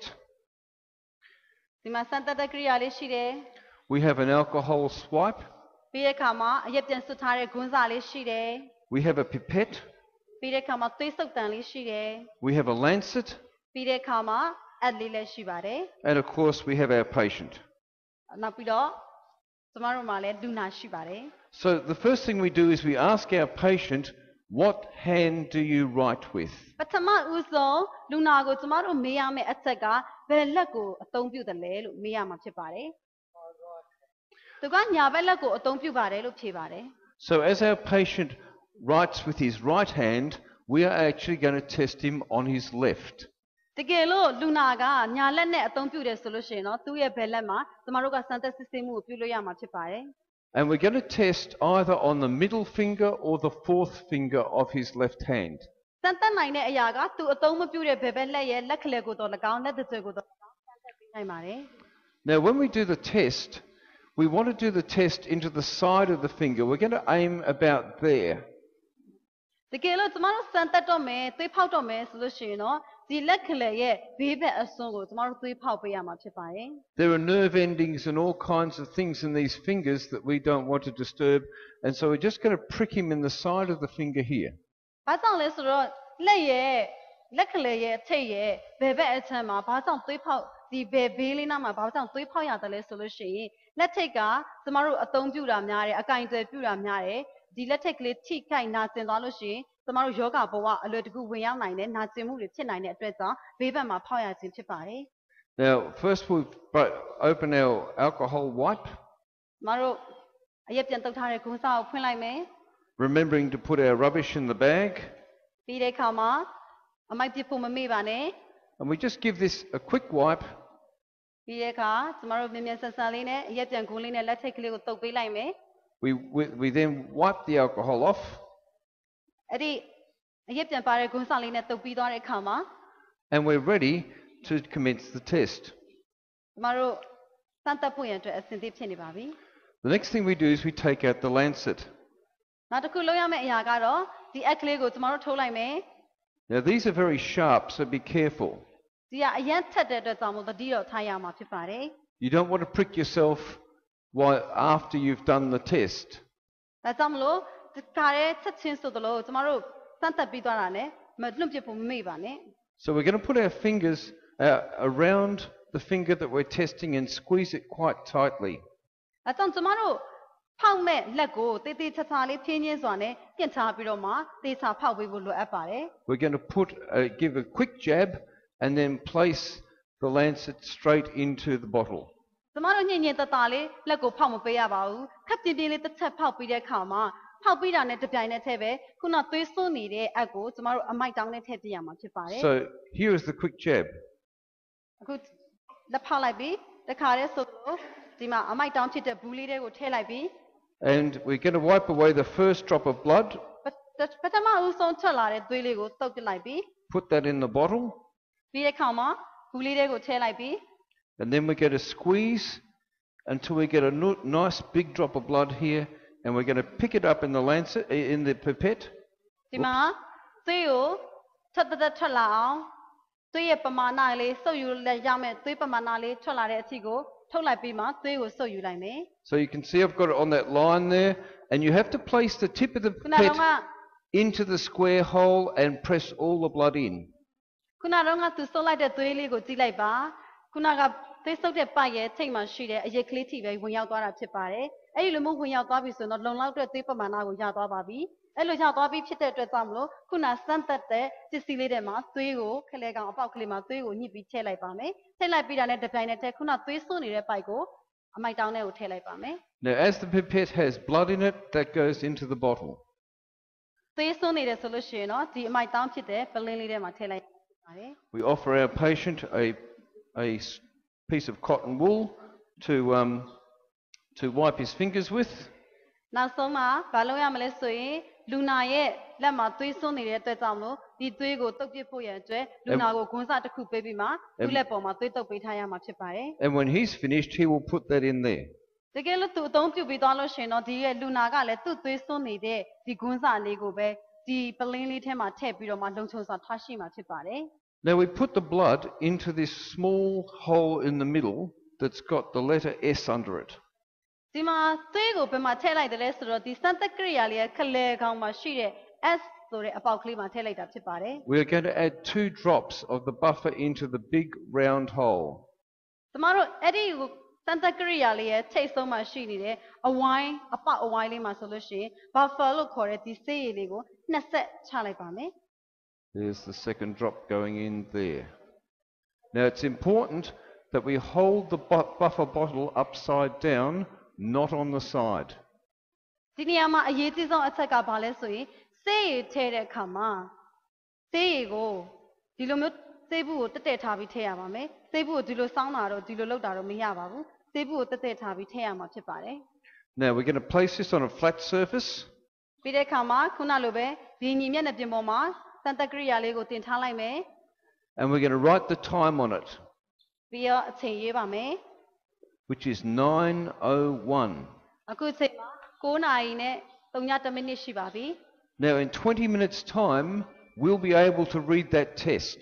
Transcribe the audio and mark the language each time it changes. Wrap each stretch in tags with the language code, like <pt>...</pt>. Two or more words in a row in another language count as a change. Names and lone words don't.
<my>ဒီမှာစမ်းသက်တဲ့ကိရိယာလေးရှိတယ်</my> <en>We have an alcohol swipe.</en> <my>ပြီးတဲ့အခါမှာအရက်ပြန်ဆွတ်ထားတဲ့ဂွန်းစာလေးရှိတယ်</my> <en>We have a pipette.</en> <my>ပြီးတဲ့အခါမှာသွေးစုပ်တန်လေးရှိတယ်</my> <en>We have a lancet.</en> <my>ပြီးတဲ့အခါမှာအက်လေးလည်းရှိပါတယ်</my> <en>And of course we have our patient.</en> <my>နောက်ပြီးတော့ကျမတို့မှာလည်းလူနာရှိပါတယ်</my> <en>So the first thing we do is we ask our patient, what hand do you write with?</en> <my>ပထမဦးဆုံးလူနာကိုကျမတို့မေးရမယ့်အချက်ကဘယ်လက်ကိုအသုံးပြုတယ်လဲလို့မေးရမှာဖြစ်ပါတယ်သူကညာဘက်လက်ကိုအသုံးပြုပါတယ်လို့ဖြေပါတယ်</my> <en>So as our patient writes with his right hand, we are actually going to test him on his left.</en> <my>တကယ်လို့လူနာကညာလက်နဲ့အသုံးပြုတယ်ဆိုလို့ရှိရင်တော့သူ့ရဲ့ဘယ်လက်မှာကျမတို့ကစမ်းသပ်စစ်ဆေးမှုကိုပြုလုပ်ရမှာဖြစ်ပါတယ်</my> <en>And we're going to test either on the middle finger or the fourth finger of his left hand.</en> <my>စမ်းသပ်နိုင်တဲ့အရာကသူအသုံးမပြုတဲ့ဘယ်ဘက်လက်ရဲ့လက်ကလေးကိုတော့၎င်းလက်တစ်ကိုတော့၎င်းစမ်းသပ်ပေးနိုင်ပါတယ်</my> <en>Now when we do the test, we want to do the test into the side of the finger. We're going to aim about there.</en> <my>တကယ်လို့ကျမတို့စမ်းသပ်တော့မယ်သွေးဖောက်တော့မယ်ဆိုလို့ရှိရင်တော့ဒီလက်ကလေးရဲ့ဘေးဘက်အစွန်းကိုကျမတို့သွေးဖောက်ပေးရမှာဖြစ်ပါတယ်</my> <en>There are nerve endings and all kinds of things in these fingers that we don't want to disturb, and so we're just going to prick him in the side of the finger here.</en> <my>ဘာကြောင့်လဲဆိုတော့လက်ကလေးရဲ့ထိတ်ရဲ့ဘယ်ဘက်အချမ်းမှာဘာကြောင့်သွေးဖောက်ဒီဘယ်ဘေးလေးနားမှာဘာကြောင့်သွေးဖောက်ရတယ်လဲဆိုလို့ရှိရင်လက်ထိတ်ကကျမတို့အသုံးပြုတာများတယ်အကင်တွေပြုတာများတယ်ဒီလက်ထိတ်ကလေးထိခိုက်နာကျင်သွားလို့ရှိရင်ကျမတို့ယောဂဘဝအလွယ်တကူဝင်ရောက်နိုင်တယ်နာကျင်မှုတွေဖြစ်နိုင်တဲ့အတွက်ကြောင့်ဘေးဘက်မှာဖောက်ရခြင်းဖြစ်ပါတယ်</my> <en>Now, first we open our alcohol wipe,</en> <my>ကျမတို့အရက်ပြန်တုပ်ထားတဲ့ဂုံးစာကိုဖွင့်လိုက်မယ်</my> <en>remembering to put our rubbish in the bag.</en> <my>ပြီးတဲ့အခါမှာအမိုက်ပစ်ဖို့မမေ့ပါနဲ့</my> <en>And we just give this a quick wipe,</en> <my>ပြီးတဲ့အခါကျမတို့မြင်မြန်ဆန်ဆန်လေးနဲ့အရက်ပြန်ဂုံးလေးနဲ့လက်ထိတ်ကလေးကိုတုပ်ပေးလိုက်မယ်</my> <en>we then wipe the alcohol off,</en> <my>အဲ့ဒီအရက်ပြန်ပါတဲ့ဂုံးစာလေးနဲ့တုပ်ပြီးသွားတဲ့အခါမှာ</my> <en>and we're ready to commence the test.</en> <my>ကျမတို့စမ်းသပ်ဖို့ရန်အတွက်အဆင်သင့်ဖြစ်နေပါပြီ</my> <en>The next thing we do is we take out the lancet.</en> <my>နောက်တစ်ခုလုပ်ရမယ့်အရာကတော့ဒီအက်ကလေးကိုကျမတို့ထိုးလိုက်မယ်</my> <en>Now these are very sharp, so be careful.</en> <my>ဒီကအရန်ထက်တဲ့အတွက်ကြောင့်မို့သတိတော့ထားရမှာဖြစ်ပါတယ်</my> <en>You don't want to prick yourself while after you've done the test.</en> <my>ဒါကြောင့်မလို့ဒီကားရဲ့ချက်ချင်းဆိုသလိုကျမတို့စမ်းသပ်ပြီးသွားတာနဲ့မလွတ်ပြဖို့မမေ့ပါနဲ့</my> <en>So we're going to put our fingers around the finger that we're testing and squeeze it quite tightly.</en> <my>ဒါကြောင့်ကျမတို့ဖောက်မဲ့လက်ကိုတေးသေးချာချာလေးဖြင်းချင်းစွာနဲ့ပြင်ချပြီးတော့မှတေးချာဖောက်ပေးဖို့လိုအပ်ပါတယ်</my> <en>We're going to give a quick jab and then place the lancet straight into the bottle.</en> <my>ကျမတို့ညင်ညင်တတလေးလက်ကိုဖောက်မပေးရပါဘူးခပ်ပြင်းပြင်းလေးတစ်ချက်ဖောက်ပြီးတဲ့အခါမှာဖောက်ပြီးတာနဲ့တပြိုင်နက်တည်းပဲခုနသွေးစွန်းနေတဲ့အက်ကိုကျမတို့အမိုက်တောင်းနဲ့ထည့်ပြရမှာဖြစ်ပါတယ်</my> <en>So here is the quick jab.</en> <my>အခုလက်ဖောက်လိုက်ပြီးတခါတည်းဆိုလို့ဒီမှာအမိုက်တောင်းဖြစ်တဲ့ဘူးလေးတွေကိုထည့်လိုက်ပြီး</my> <en>And we're going to wipe away the first drop of blood,</en> <my>ပထမဦးဆုံးထွက်လာတဲ့သွေးလေးကိုတုပ်ပစ်လိုက်ပြီး</my> <en>put that in the bottle,</en> <my>ပြီးတဲ့အခါမှာဘူးလေးတွေကိုထည့်လိုက်ပြီး</my> <en>and then we're going to squeeze until we get a nice big drop of blood here, and we're going to pick it up in the lancet, in the pipette.</en> <my>ဒီမှာသွေးကိုထွက်လာအောင်သွေးရဲ့ပမာဏလေးစုပ်ယူလက်ရမယ်သွေးပမာဏလေးထွက်လာတဲ့အထိကိုထုတ်လိုက်ပြီးမှသွေးကိုစုပ်ယူလိုက်မယ်</my> <en>So you can see I've got it on that line there, and you have to place the tip of the</en> <my>ခုနကတော့</my> <en>pipette into the square hole and press all the blood in.</en> <my>ခုနကတော့သူစုပ်လိုက်တဲ့သွေးလေးကိုကြည့်လိုက်ပါခုနကသွေးစုပ်တဲ့ပိုက်ရဲ့ထိတ်မှရှိတဲ့အရက်ကလေးထိပဲဝင်ရောက်သွားတာဖြစ်ပါတယ်အဲ့ဒီလိုမျိုးဝင်ရောက်သွားပြီဆိုတော့လုံလောက်တဲ့သွေးပမာဏကိုရသွားပါပြီအဲ့လိုရသွားပြီးဖြစ်တဲ့အတွက်ကြောင့်မလို့ခုနစမ်းသက်တဲ့ပစ္စည်းလေးတွေမှာသွေးကိုခလဲကောင်အပေါက်ကလေးမှာသွေးကိုညှစ်ပြီးထည့်လိုက်ပါမယ်ထည့်လိုက်ပြီးတာနဲ့တစ်ပြိုင်နက်တည်းခုနသွေးစွန်းနေတဲ့ပိုက်ကိုအမိုက်တောင်းထဲကိုထည့်လိုက်ပါမယ်</my> <en>Now as the pipette has blood in it, that goes into the bottle.</en> <my>သွေးစွန်းနေတယ်ဆိုလို့ရှိရင်တော့ဒီအမိုက်တောင်းဖြစ်တဲ့ပလင်းလေးထဲမှာထည့်လိုက်ပါတယ်</my> <en>We offer our patient a piece of cotton wool to wipe his fingers with.</en> <my>နောက်ဆုံးမှာဘာလုပ်ရမလဲဆိုရင်လူနာရဲ့လက်မှာသွေးစွန်းနေတဲ့အတွက်ကြောင့်လို့ဒီသွေးကိုတုပ်ပစ်ဖို့ရန်အတွက်လူနာကိုဂွန်းစတစ်ခုပေးပြီးမှသူ့လက်ပေါ်မှာသွေးတုပ်ပေးထားရမှာဖြစ်ပါတယ်</my> <en>And when he's finished, he will put that in there.</en> <my>တကယ်လို့သူအသုံးပြုပြီးသွားလို့ရှိရင်တော့ဒီရဲ့လူနာကလည်းသူ့သွေးစွန်းနေတဲ့ဒီဂွန်းစလေးကိုပဲဒီပလင်းလေးထဲမှာထည့်ပြီးတော့မှလုံခြုံစွာထားရှိမှာဖြစ်ပါတယ်</my> <en>Now we put the blood into this small hole in the middle that's got the letter S under it.</en> <my>ဒီမှာသွေးကိုဘယ်မှာထည့်လိုက်တယ်လဲဆိုတော့ဒီစမ်းသပ်ကိရိယာလေးရဲ့ခလဲခေါင်းမှာရှိတဲ့ S ဆိုတဲ့အပေါက်ကလေးမှာထည့်လိုက်တာဖြစ်ပါတယ်</my> <en>We are going to add 2 drops of the buffer into the big round hole.</en> <my>ကျမတို့အဲ့ဒီစမ်းသပ်ကိရိယာလေးရဲ့ထိတ်ဆုံးမှာရှိနေတဲ့အဝိုင်းအပေါက်အဝိုင်းလေးမှာဆိုလို့ရှိရင် buffer လို့ခေါ်တဲ့ဒီဆေးရည်လေးကိုနှစ်ဆက်ချလိုက်ပါမယ်</my> <en>There's the second drop going in there. Now it's important that we hold the buffer bottle upside down, not on the side.</en> <my>ဒီနေရာမှာအရေးကြီးဆုံးအချက်ကဘာလဲဆိုရင်ဆေးရည်ထည့်တဲ့အခါမှာဆေးရည်ကိုဒီလိုမျိုးဆေးဘူးကိုတက်ထားပြီးထည့်ရပါမယ်ဆေးဘူးကိုဒီလိုစောင်းတာတော့ဒီလိုလုပ်တာတော့မရပါဘူးဆေးဘူးကိုတက်ထားပြီးထည့်ရမှာဖြစ်ပါတယ်</my> <en>Now we're going to place this on a flat surface.</en> <my>ပြီးတဲ့အခါမှာခုနလိုပဲဒီညီမျက်နှာပြင်ပေါ်မှာစမ်းသပ်ကိရိယာလေးကိုတင်ထားလိုက်မယ်</my> <en>And we're going to write the time on it,</en> <my>ပြီးတော့အချိန်ရေးပါမယ်</my> <en>which is 9:01.</en> <my>အခုချိန်မှာ9:03 မိနစ်ရှိပါပြီ</my> <en>Now in 20 minutes time, we'll be able to read that test.</en>